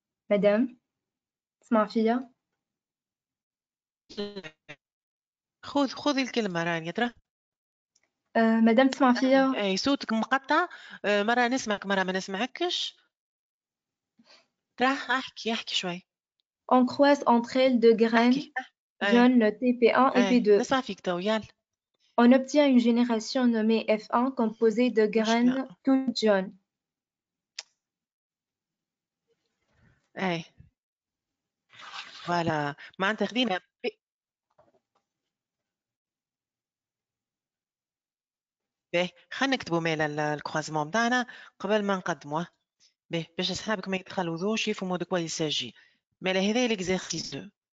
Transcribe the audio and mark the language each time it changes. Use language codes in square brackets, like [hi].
[ar] مدام تسمع فيا. خذي الكلمة رانيا ترى. مدام تسمع فيا. اي صوتك مقطع، مرة نسمعك مرة ما نسمعكش. ترى احكي شوي. [fr] On croise entre elles deux graines jaunes notées P1 et P2. [ar] نسمع فيك تو يلا. [fr] On obtient une génération nommée F1 composée de graines toutes jaunes. [ar] اي فوالا معناتها خدينا باهي خلينا نكتبوا مال الكروازمون بتاعنا قبل ما نقدموه باهي باش اصحابك ما يتخلوذوش يفهموا دو كوا يساجي مال هذا ليكزارسيس 2